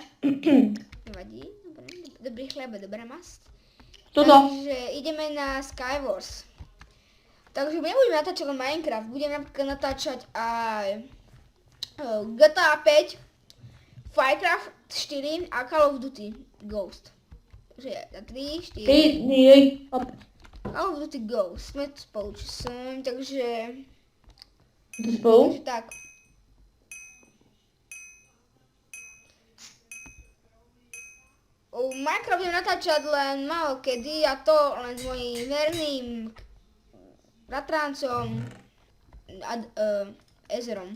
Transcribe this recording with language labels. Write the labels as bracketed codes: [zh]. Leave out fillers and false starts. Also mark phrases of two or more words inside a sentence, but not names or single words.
[sk] Nevadí, dobrý chleba, dobrá mast. Toto. Takže ideme na Skywars. Takže nebudeme natáčať len Minecraft, budeme napríklad natáčať aj GTA 5, Firecraft 4 a Call of Duty Ghost. Takže 3, 4... Call of Duty Ghost, sme tu spolu, či som, takže... Tu spolu? Takže tak. Minecraft budem natáčať len málo kedy a to len s mojím verným bratrancom Ezerom.